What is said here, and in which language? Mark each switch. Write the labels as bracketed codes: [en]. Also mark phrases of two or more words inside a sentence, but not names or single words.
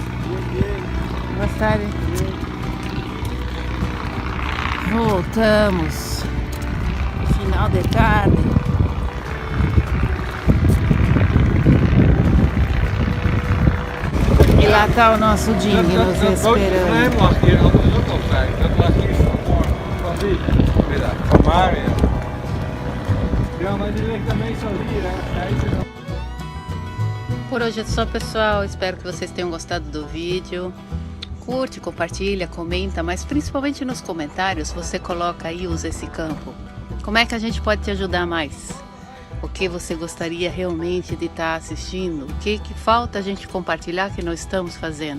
[pt] Boa tarde. Voltamos. Final de tarde. E lá tá o nosso Jimmy nos esperando. [nl] Dat mag hier anders ook al zijn. Dat lag hier van die. Middag. Van Maria. Ja, maar die ligt dan meestal hier, hè. [pt] por hoje é só, pessoal. Espero que vocês tenham gostado do vídeo. Curte, compartilha, comenta, mas principalmente nos comentários você coloca aí, usa esse campo. Como é que a gente pode te ajudar mais? O que você gostaria realmente de estar assistindo? O que falta a gente compartilhar que nós estamos fazendo?